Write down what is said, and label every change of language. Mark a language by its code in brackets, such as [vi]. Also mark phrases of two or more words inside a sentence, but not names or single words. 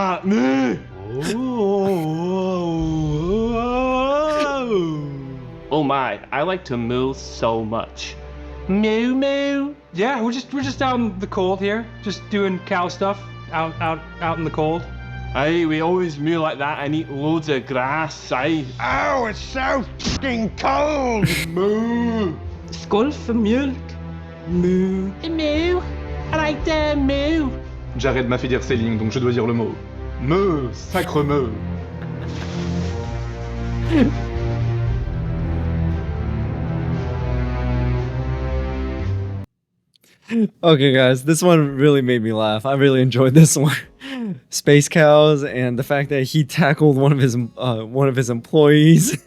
[en] Oh my, I like to moo so much. Moo moo. Yeah, we're just out in the cold here, just doing cow stuff out in the cold. Aye, we always moo like that and eat loads of grass, aye. oh, it's so fucking cold! Moo. [sv] Skål för mjölk. Moo. [en] Moo. I like that moo. [fr] Jared m'a fait dire ces lignes, donc je dois dire le mot. Meu, sacre meu. [en] Okay, guys, this one really made me laugh. I really enjoyed this one. Space cows and the fact that he tackled one of his employees.